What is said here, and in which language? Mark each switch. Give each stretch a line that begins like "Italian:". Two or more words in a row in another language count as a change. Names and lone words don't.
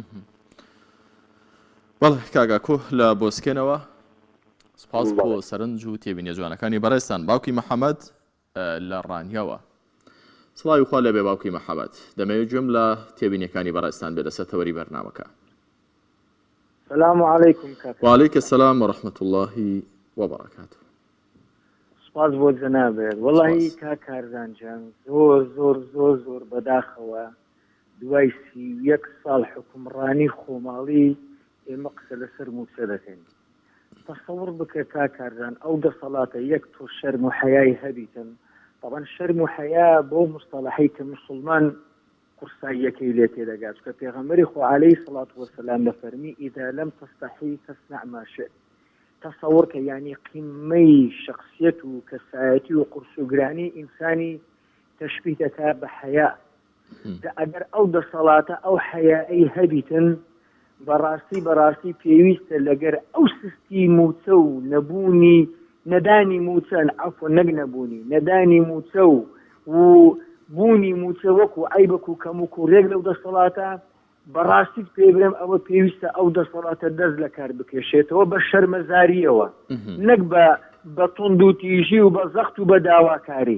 Central Kurdish: بەڵێ کاگاکۆ لە بۆسکێنەوە سپاس بۆ سەرنج و تێبینیە جوانەکانی بەڕێستان. باوکی محەممەد لە ڕانیەوە سڵاوی خوا لەبێ باوکی محەممەد دەمەوێت گوێم لە تێبینیەکانی بەڕێستان بێ لەسەر تەوەری بەرنامەکە.
Arabic: السلام عليكم كاكا. وعليك السلام ورحمة الله وبركاته.
Central Kurdish: سپاس بۆ جەنابێت والله کاکارزان جان زۆر زۆر زۆر زۆر بەداخەوە دوای 31 ساڵ حکومڕانی خۆماڵی ئێمە قسە لەسەر موچە دەکەین. تەسەوڕ بکە کاکارزان ئەو دەسەڵاتە یەک تۆ شەرم و حەیای هەبیتن طبعا شەرم و حەیا بۆ مستەڵەحی کە مسلمان قورساییەکەی لێ تێدەگات کە پێغەمبەری خوا
Arabic: عەلەیهی سەڵات وەسەلام
Central Kurdish: دەفەرمی
Arabic: ئیدا لەم تەستەحی فەصنع ما شئت.
Central Kurdish: تصور کە یعنی قیمەی شخصیت و کەسایەتی و قورس و گرانی ئینسانی تەشبیه دەکات بە حەیا. ئەگەر ئەو دەسەڵاتە ئەو حەیایی هەبیتن بەڕاستی پێویستە لەگەر ئەو سستی موچە و نەبوونی نەدانی موچەن عەفوە نەک نەبوونی نەدانی موچە و بوونی موچە وەکو عەیبەک و کەموک و ڕێک لەو دەسەڵاتە بەڕاستی پێ بڵێم ئەوە پێویستە ئەو دەسەڵاتە دەست لە کار بکێشێتەوە بە شەرمەزاریەوە نەک بە توند و تیژی و بە زەخت و بە داواکاری.